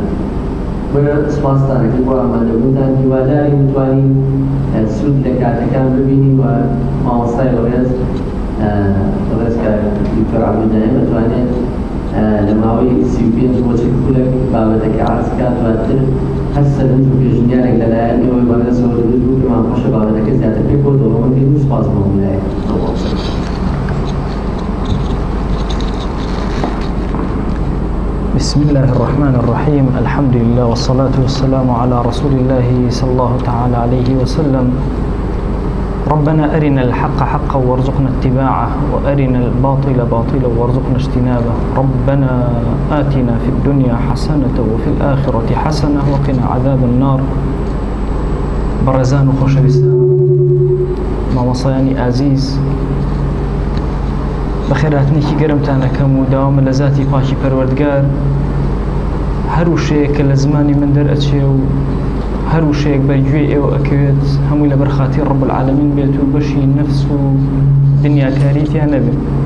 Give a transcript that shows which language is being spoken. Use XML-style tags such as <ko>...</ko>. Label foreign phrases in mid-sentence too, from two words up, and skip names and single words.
<ckb>بۆیە سوپاسدانەکەم بۆ ئامادەبوونتان هیواداری بتوانین سوود لە کاتەکان ببینین و مامۆستای بەڕێز کە دکتۆر عەبدوللاهی بتوانێت لە ماوەی 35 بۆ 40 خولێک بابەتەکە عەرز بکات دواتر هەر سەرنج و پێشنیارێک لەلایەن ئێوەی بەڕێزەوە دروست بوو پێمان خۆشە بابەتەکە زیاتر پێ بۆ دەوڵەمەند بکەین و سوپاس بۆ لایەن.</ckb> <ar>بسم الله الرحمن الرحيم. الحمد لله والصلاة والسلام على رسول الله صلى الله تعالى عليه وسلم. ربنا أرنا الحق حقا وارزقنا اتباعه وأرنا الباطل باطلا وارزقنا اجتنابه. ربنا آتنا في الدنيا حسنة وفي الآخرة حسنة وقنا عذاب النار.</ar> <ckb>برزان وخوشويستان مامۆستایانی ئازیز بەخێرهاتنێکی گەرمتانەکەم و داوام لە ذاتی پاکی پەروەردگار هەر وشەیەک کە لە زمانی من دەرئەچێ و هەر وشەیەک بەرگوێ ئێوە ئەکەوێت هەمووی لە بەرخاتی</ckb> <ar>ڕەب العالەمین</ar> <ckb>بێت و بەشی نەفس و دنیاکاریتیان نەبێت.</ckb>